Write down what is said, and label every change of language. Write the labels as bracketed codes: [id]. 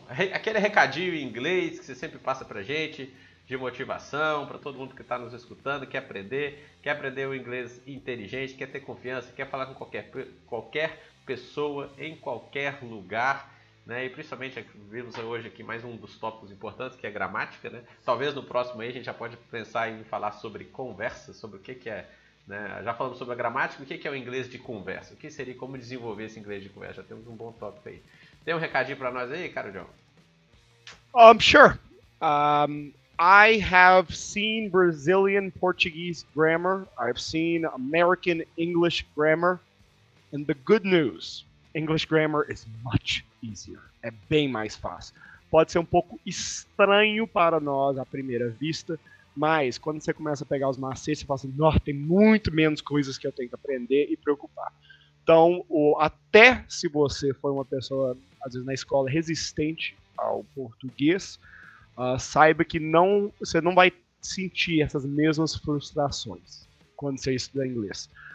[pt] Aquele recadinho em inglês que você sempre passa pra gente, de motivação, para todo mundo que está nos escutando, quer aprender o inglês inteligente, quer ter confiança, quer falar com qualquer pessoa, em qualquer lugar, né? E principalmente, vimos hoje aqui mais um dos tópicos importantes, que é gramática, né? Talvez no próximo aí a gente já pode pensar em falar sobre conversa, sobre o que é, né? Já falamos sobre a gramática, o que é o inglês de conversa, o que seria, como desenvolver esse inglês de conversa, já temos um bom tópico aí. Tem um recadinho para nós aí, cara, John? [en] Sure. I have seen Brazilian Portuguese grammar. I've seen American English grammar. And the good news, English grammar is much easier. [pt] É bem mais fácil. Pode ser um pouco estranho para nós à primeira vista, mas quando você começa a pegar os macetes, você fala assim, nossa, tem muito menos coisas que eu tenho que aprender e preocupar. Então, até se você for uma pessoa, às vezes na escola, resistente ao português, saiba que você não vai sentir essas mesmas frustrações quando você estuda inglês.